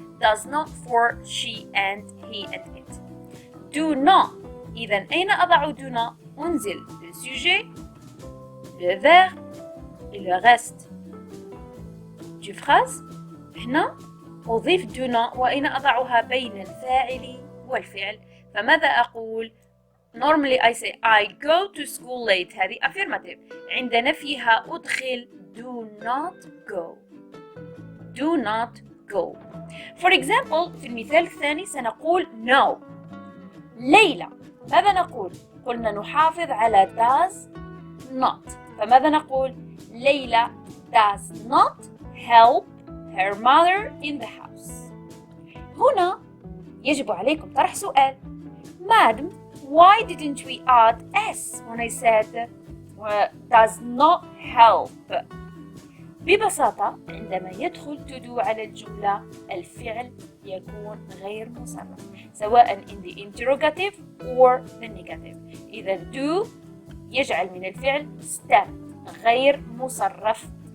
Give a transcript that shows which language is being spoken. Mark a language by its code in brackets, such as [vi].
[en] Does not for she and he and it. Do not. [ar] إذا أين أضع do not؟ أنزل [fr] le sujet, le verbe et le reste du phrase. [ar] هنا أضيف do not وأين أضعها؟ بين الفاعل والفعل. فماذا أقول؟ [en] Normally I say I go to school late. [ar] هذه [en] affirmative. [ar] عند نفيها أدخل [en] do not go. Do not go. For example [ar] في المثال الثاني سنقول no. ليلى. ماذا نقول؟ قلنا نحافظ على does not. فماذا نقول؟ [en] ليلى does not help her mother in the house. [ar] هنا يجب عليكم طرح سؤال. [en] Madam, why didn't we add s when I said does not help? [ar] ببساطة عندما يدخل to do على الجملة الفعل يكون غير مصرف سواء [en] in the interrogative or the negative. [ar] إذا do يجعل من الفعل stem غير مصرف.